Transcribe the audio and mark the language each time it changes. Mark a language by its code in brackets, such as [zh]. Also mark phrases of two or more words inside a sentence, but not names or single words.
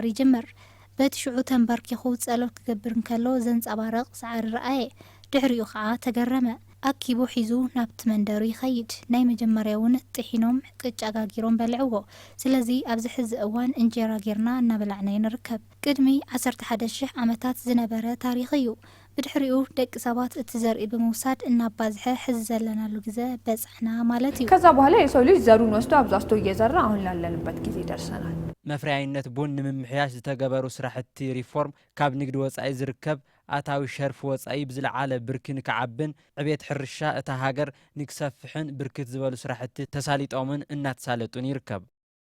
[ti] ይጅምር። በቲ ሽዑ ተንበርኪኹ ጸሎት ክገብር እንከሎ ዘንጸባረቕ ሳዕሪ ረአየ። ድሕሪኡ ከዓ ተገረመ። ኣኪቡ ሒዙ ናብቲ መንደሩ ይኸይድ። ናይ መጀመርያ እውን ጥሒኖም ቅጫ ጋጊሮም በልዕዎ። ስለዚ ኣብዚ ሕዚ እዋን እንጀራ ጌርና እናበላዕና ንርከብ። ቅድሚ 11,000 ዓመታት ዝነበረ ታሪኽ እዩ። ብድሕሪኡ ደቂ ሰባት እቲ ዘርኢ ብምውሳድ እናባዝሐ ሕዚ ዘለናሉ ግዜ በጽሕና ማለት እዩ። [am] ከዛ በኋላ የሰው ልጅ ዘሩን ወስዶ አብዛዝቶ እየዘራ አሁን ላለንበት ጊዜ ደርሰናል። [ti] መፍረያይነት ቡን ንምምሕያሽ ዝተገበሩ ስራሕቲ ሪፎርም ካብ ንግዲ ወጻኢ ዝርከብ ኣታዊ ሸርፊ ወጻኢ ብዝለዓለ ብርኪ ንክዓብን ዕብየት ሕርሻ እታ ሃገር ንክሰፍሕን ብርክት ዝበሉ ስራሕቲ ተሳሊጦምን እናተሳለጡን ይርከብ።